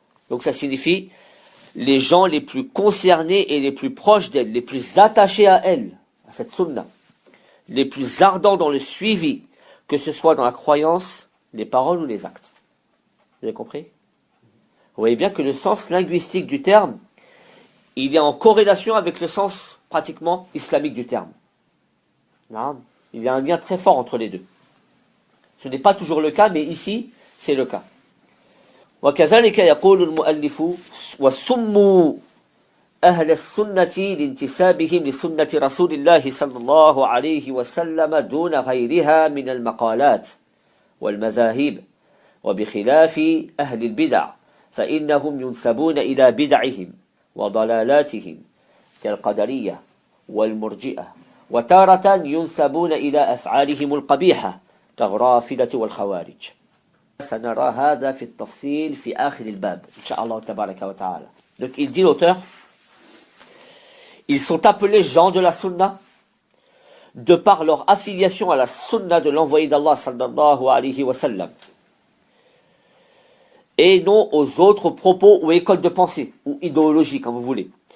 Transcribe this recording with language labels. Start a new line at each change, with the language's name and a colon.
French: Donc ça signifie les gens les plus concernés et les plus proches d'elle, les plus attachés à elle, à cette sunna, les plus ardents dans le suivi, que ce soit dans la croyance, les paroles ou les actes. Vous avez compris? Vous voyez bien que le sens linguistique du terme, il est en corrélation avec le sens pratiquement islamique du terme. Non, il y a un lien très fort entre les deux. Ce n'est pas toujours le cas, mais ici, c'est le cas.
Arabic: وكذلك يقول المؤلف وسموا أهل السنة لانتسابهم لسنة رسول الله صلى الله عليه وسلم دون غيرها من المقالات والمذاهب وبخلاف أهل البدع فإنهم ينسبون إلى بدعهم وضلالاتهم كالقدرية والمرجئة وتارة ينسبون إلى أفعالهم القبيحة كالرافضة والخوارج. سنرى هذا في التفصيل في آخر الباب إن شاء الله تبارك وتعالى.
French: Donc il dit l'auteur, ils sont appelés gens de la sunna de par leur affiliation à la sunna de l'envoyé d'Allah sallallahu alayhi wa sallam et non aux autres propos ou écoles de pensée ou idéologies comme vous voulez.